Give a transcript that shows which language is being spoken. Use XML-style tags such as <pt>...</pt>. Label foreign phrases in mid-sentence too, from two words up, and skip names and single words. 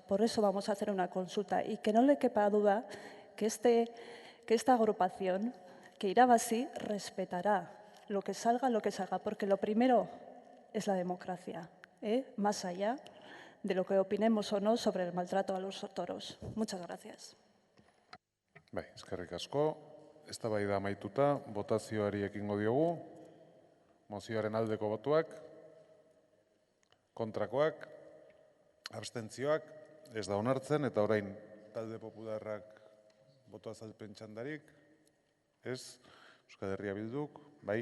<es>Por eso vamos a hacer una consulta y que no le quepa duda que esta agrupación, que Irabazi, respetará lo que salga, porque lo primero es la democracia, más allá de lo que opinemos o no sobre el maltrato a los toros. Muchas gracias.</es> <eu>Bai, eskerrik asko. Eztabaida amaituta, botazioari ekingo diogu. Mozioaren aldeko botuak, kontrakoak, abstentzioak, ez da onartzen, eta orain talde popularrak boto azalpen txandarik, ez, Euskal Herria Bilduk, bai.</eu>